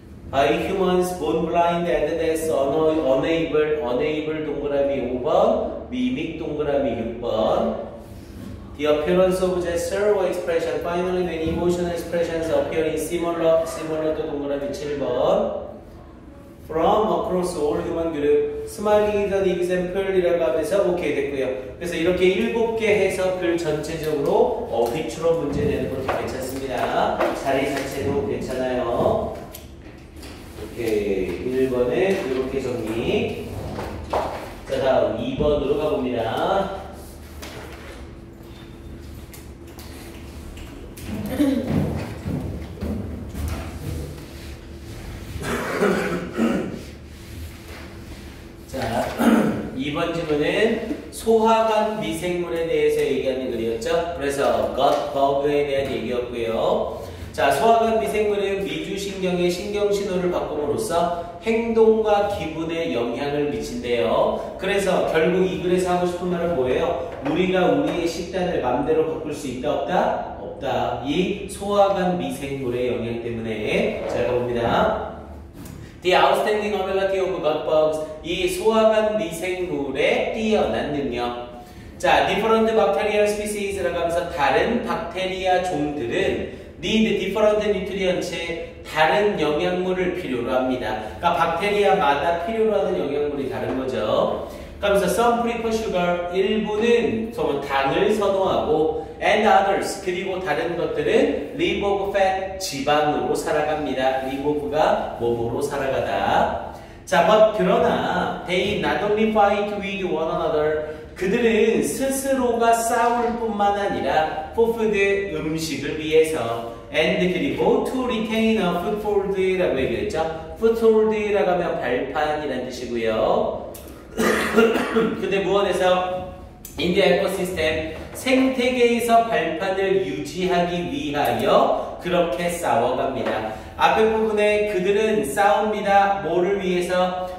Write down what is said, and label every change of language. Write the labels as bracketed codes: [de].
[en] By humans born blind and thus unable [ko] 동그라미 5번, [en] mimic [ko] 동그라미 6번. [en] The appearance of gesture or expression. Finally, when emotional expressions appear in similar [ko] 또 동그라미 7번. [en] From across all human group. Smiling is an example이라고 [ko] 하면서 오케이 됐고요. 그래서 이렇게 7개 해서 글 전체적으로 비추로 문제 내는 것도 괜찮습니다. 자리 자체도 괜찮아요. 오케이, 1번에 이렇게 정리. 자, 다음 2번으로 가봅니다. 자, 2번 질문은 소화관 미생물에 대해서 얘기하는 글이었죠. 그래서 겉버그에 대한 얘기였고요. 자, 소화관 미생물은 미주신경의 신경신호를 바꿈으로써 행동과 기분에 영향을 미친대요. 그래서 결국 이 글에서 하고 싶은 말은 뭐예요? 우리가 우리의 식단을 맘대로 바꿀 수 있다 없다? 없다. 이 소화관 미생물의 영향 때문에. 자, 가봅니다. [en] The outstanding ability of gut bugs. [ko] 이 소화관 미생물의 뛰어난 능력. 자, [en] different bacterial species [ko] 라고 하면서 다른 박테리아 종들은 [en] need different nutrients, [ko] 다른 영양물을 필요로 합니다. 그러니까 박테리아마다 필요로 하는 영양물이 다른 거죠. 그러면서 [en] some prefer sugar, [ko] 일부는 당을 선호하고 [en] and others, [ko] 그리고 다른 것들은 [en] live off fat, [ko] 지방으로 살아갑니다. live off가 몸으로 살아가다. 자, 그러나 [en] they not only fight with one another, [ko] 그들은 스스로가 싸울 뿐만 아니라 [en] for food, [ko] 음식을 위해서 [en] and [ko] 그리고 [en] to retain a foothold라고 얘기했죠. [ko] foothold라고 하면 발판이라는 뜻이고요. 근데 무언에서 [en] in the ecosystem, [ko] 생태계에서 발판을 유지하기 위하여 그렇게 싸워갑니다. 앞에 부분에 그들은 싸웁니다. 뭐를 위해서?